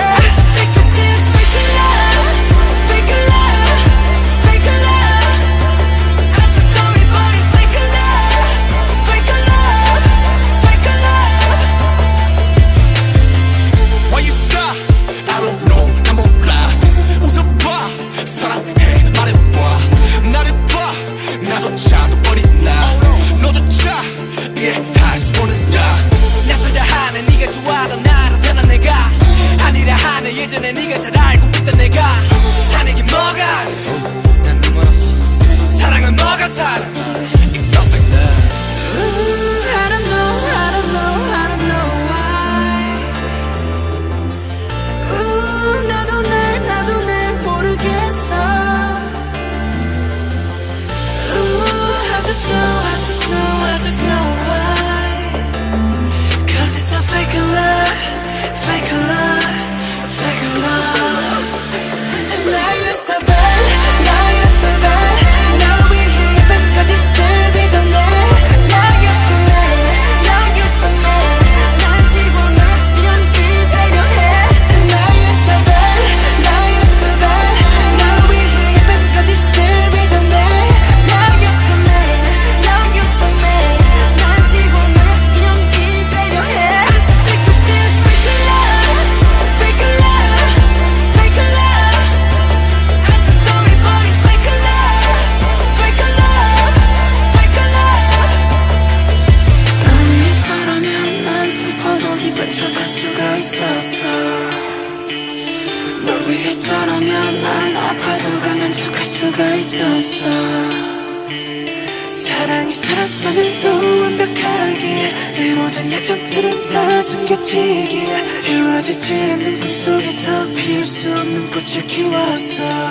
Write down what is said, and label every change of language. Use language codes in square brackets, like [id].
[en] I'm so sick of this fake love, fake love, fake love. I'm so sorry but it's fake love, fake love, fake love. Why you sigh? I don't know [ko] 난 몰라 웃어봐 사랑해 말해봐 나를 봐 나조차도 버리나 너조차 이해할 수 없느냐 낯설다 하네 네가 좋아하던 나를 변한 내가 아니라 하네 예전에 네가 잘 알고 있던 내가 하는 게 뭐가 난 네 멀었어 사랑은 뭐가 살아 [en] It's so fake love Ooh, I don't know, I don't know, I don't know why. [ko] Ooh, 나도 날 모르겠어. [en] Ooh, I just know, I just know, I just know why. 'Cause it's a fake love, fake love, fake love. Liar so bad, liar so bad. [ko] 날 위해 예쁜 거짓을 빚어내. [en] Liar so mad, liar so mad. [ko] 날 지워놔 연기 되려 해. [en] Liar so bad, liar so bad. [ko] 날 위해 예쁜 거짓을 빚어내. [en] Liar so mad, liar so mad. [ko] 날 지워놔 연기 되려 해. [en] I'm so sick of this fake love, fake love, fake love. I'm so sorry but it's fake love, fake love, fake love. [ko] 널 위해서라면 난 슬퍼도 기쁜 척할 수가 있었어. 널 위해서라면 난 아파도 강한 척할 수가 있었어. 사랑이 사랑만으로 완벽하게 내 모든 약점들은 다 숨겨지게 이루어지지 않는 꿈속에서 피울 수 없는 꽃을 키웠어.